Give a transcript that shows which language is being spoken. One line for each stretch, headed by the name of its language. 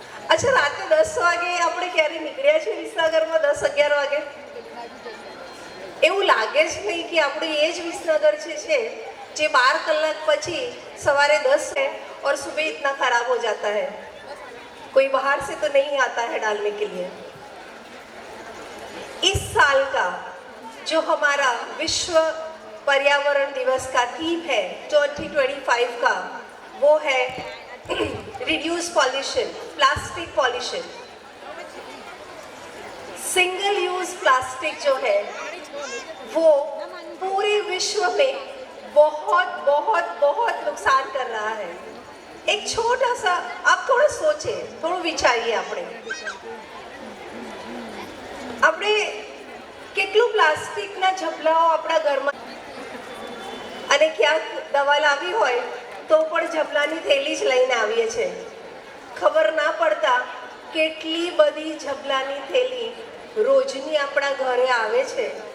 Gujarati: અચ્છા, રાતે 10 વાગે આપણે ક્યારે નીકળ્યા છીએ વિસાગરમાં? 10-11 વાગે? એવું લાગે જ નહીં કે આપણે એ જ વિસનગર છે જે 12 કલાક પછી સવારે 10 है और सुबह इतना खराब हो जाता है.
Hindi: कोई बाहर से तो नहीं आता है डालने के लिए. इस साल का जो हमारा विश्व पर्यावरण दिवस का थीम है 2025 का, वो है reduce pollution, plastic pollution. Single use plastic जो है वो पूरे विश्व में बहुत बहुत बहुत नुकसान कर रहा है. एक छोटा सा आप थोड़ा सोचे, थोड़ा विचारिए.
Gujarati: આપણે કેટલું પ્લાસ્ટિકના ઝબલાઓ આપણા ઘરમાં, અને ક્યાંક દવા લાવી હોય તો પણ ઝબલાની થેલી જ લઈને આવીએ છીએ. ખબર ના પડતા કેટલી બધી ઝબલાની થેલી રોજની આપણા ઘરે આવે છે.